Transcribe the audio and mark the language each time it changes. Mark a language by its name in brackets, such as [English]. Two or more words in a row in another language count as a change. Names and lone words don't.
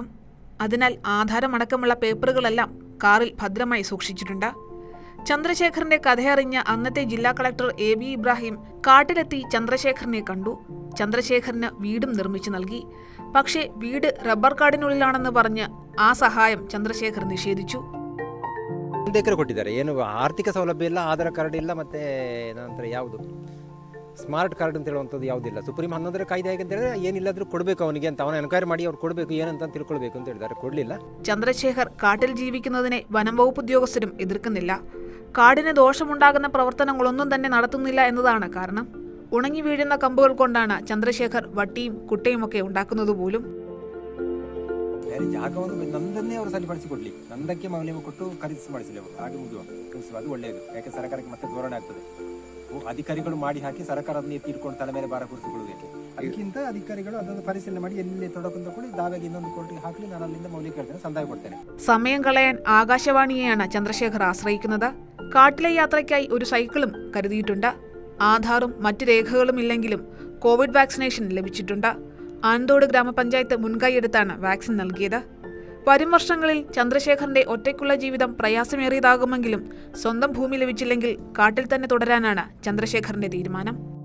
[Malayalam] അതിനാൽ ആധാരമടക്കമുള്ള പേപ്പറുകളെല്ലാം കാറിൽ ഭദ്രമായി സൂക്ഷിച്ചിട്ടുണ്ട്. ചന്ദ്രശേഖറിന്റെ കഥയറിഞ്ഞ അന്നത്തെ ജില്ലാ കളക്ടർ AB ഇബ്രാഹിം കാട്ടിലെത്തി ചന്ദ്രശേഖറിനെ കണ്ടു. ചന്ദ്രശേഖറിന് വീടും നിർമ്മിച്ചു നൽകി. പക്ഷേ വീട് റബ്ബർ കാടിനുള്ളിലാണെന്ന് പറഞ്ഞ് ആ സഹായം ചന്ദ്രശേഖർ നിഷേധിച്ചു. [Kannada] ಎಕರೆ ಕೊಟ್ಟಿದ್ದಾರೆ. ಏನು ಆರ್ಥಿಕ ಸೌಲಭ್ಯ ಇಲ್ಲ, ಆಧಾರ್ ಕಾರ್ಡ್ ಇಲ್ಲ, ಮತ್ತೆ ನಂತರ ಯಾವುದು [English] smart card [Kannada] ಅಂತ ಹೇಳುವಂಥದ್ದು ಯಾವುದಿಲ್ಲ. ಸುಪ್ರೀಂ 11ರ ಕಾಯ್ದೆ ಹೇಗೆ ಅಂತ ಹೇಳಿದ್ರೆ ಏನಿಲ್ಲಾದ್ರೂ ಕೊಡಬೇಕು ಅವನಿಗೆ ಅಂತ, ಅವನ ಎನ್ಕ್ವೈರಿ ಮಾಡಿ ಅವ್ರು ಕೊಡಬೇಕು, ಏನಂತ ತಿಳ್ಕೊಳ್ಬೇಕು ಅಂತ ಹೇಳಿದ್ದಾರೆ. ಕೊಡಲಿಲ್ಲ. [Malayalam] ചന്ദ്രശേഖർ കാട്ടിൽ ജീവിക്കുന്നതിനെ വനം വകുപ്പ് ഉദ്യോഗസ്ഥരും എതിർക്കുന്നില്ല. കാടിന് ദോഷമുണ്ടാകുന്ന പ്രവർത്തനങ്ങളൊന്നും തന്നെ നടത്തുന്നില്ല എന്നതാണ് കാരണം. ഉണങ്ങി വീഴുന്ന കമ്പുകൾ കൊണ്ടാണ് ചന്ദ്രശേഖർ വട്ടിയും കുട്ടയും ഒക്കെ ഉണ്ടാക്കുന്നത് പോലും. [Kannada] ಜಾಗವನ್ನು ನಮ್ದನ್ನೇ ಅವರು ಸರಿಪಡಿಸಿಕೊಡ್ಲಿ, ನಂದಕ್ಕೆ ಮೌಲ್ಯ ಕೊಟ್ಟು ಖರೀದಿಸಿ ಮಾಡಿಸಲಿ ಅವರು, ಹಾಗೆ ಮುಗಿಯುವ ಅದು ಒಳ್ಳೆಯದು. ಯಾಕೆ ಸರ್ಕಾರಕ್ಕೆ ಮತ್ತೆ ಧೋರಣೆ ಆಗ್ತದೆ. ಅಧಿಕಾರಿಗಳು ಮಾಡಿ ಹಾಕಿ ಸರ್ಕಾರ ಅದನ್ನ ಎತ್ತಿಟ್ಕೊಂಡು ತಲೆ ಮೇಲೆ ಭಾರ ಕೂರಿಸಿಕೊಳ್ಳುವುದಕ್ಕೆ, ಅದಕ್ಕಿಂತ ಅಧಿಕಾರಿಗಳು ಅದನ್ನು ಪರಿಶೀಲನೆ ಮಾಡಿ ಎಲ್ಲಿ ತೊಡಕು ತಗೊಳ್ಳಿ, ದಾವೆಗೆ ಇನ್ನೊಂದು ಕೋರ್ಟಿಗೆ ಹಾಕಲಿ, ನಾನು ಅಲ್ಲಿಂದ ಮೌಲ್ಯ ಕೇಳ್ತೇನೆ, ಸಂದಾಯ ಕೊಡ್ತೇನೆ. [Malayalam] സമയം കളയാൻ ആകാശവാണിയെയാണ് ചന്ദ്രശേഖർ ആശ്രയിക്കുന്നത്. കാട്ടിലെ യാത്രയ്ക്കായി ഒരു സൈക്കിളും കരുതിയിട്ടുണ്ട്. ആധാറും മറ്റു രേഖകളും ഇല്ലെങ്കിലും കോവിഡ് വാക്സിനേഷൻ ലഭിച്ചിട്ടുണ്ട്. ആനന്തോട് ഗ്രാമപഞ്ചായത്ത് മുൻകൈയെടുത്താണ് വാക്സിൻ നൽകിയത്. വരും വർഷങ്ങളിൽ ചന്ദ്രശേഖറിന്റെ ഒറ്റയ്ക്കുള്ള ജീവിതം പ്രയാസമേറിയതാകുമെങ്കിലും സ്വന്തം ഭൂമി ലഭിച്ചില്ലെങ്കിൽ കാട്ടിൽ തന്നെ തുടരാനാണ് ചന്ദ്രശേഖറിന്റെ തീരുമാനം.